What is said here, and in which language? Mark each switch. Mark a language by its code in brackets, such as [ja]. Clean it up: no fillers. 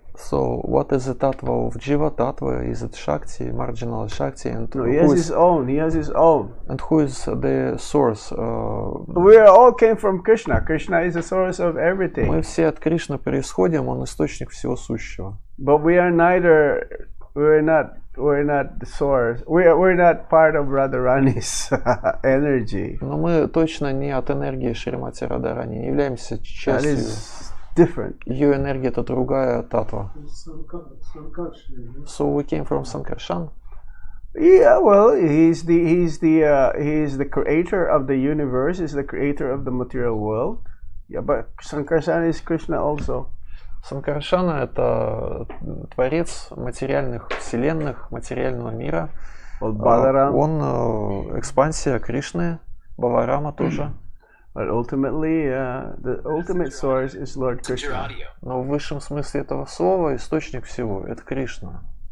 [en] So, what is the tattva of Jiva? Tattva, is it Shakti, marginal Shakti? And no, he has his own. He has his own. And who is the source? We all came from Krishna. Krishna is the source of everything. [ru] Мы все от Кришны происходим, он источник всего сущего. [en] But we are neither. We're not the source. We're not part of Radharani's energy. [ru] Но мы точно не от энергии Шримати Радарани, не являемся частью. [en] Different. [ru] Ее энергия — это другая татва. [en] So we came from Sankarshan. Yeah, well, he's the creator of the universe. He's the creator of the material world. Yeah, but Sankarshan is Krishna also. [ru] Санкаршана — это творец материальных вселенных, материального мира. Он экспансия Кришны, Баларама тоже. [en] But ultimately, the ultimate source is Lord Krishna. [ru] Но в высшем смысле этого слова источник всего — это Кришна.